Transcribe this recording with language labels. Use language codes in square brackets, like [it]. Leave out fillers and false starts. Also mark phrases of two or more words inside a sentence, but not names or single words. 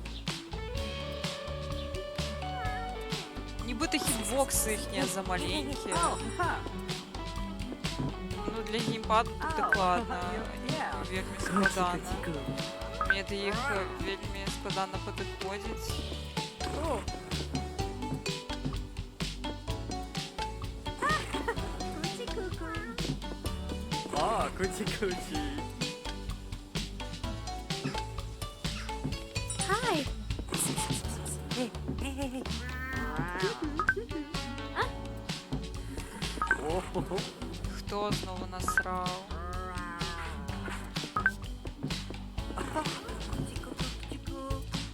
[be] Нібыта хітбоксы іхнія замаленькія. Ау, ха. Ну, для геймпаду тут дакладна. Вельмі складана. Куці-куці-ку. Мне да іх вельмі складана падыходзіць. О. Куці-ку-ку. О, куці-куці. Hi. Гей-гей-гей. О-хо-хо. [uk] Хто знову насрав? Куці-ку-ку-ку-ку.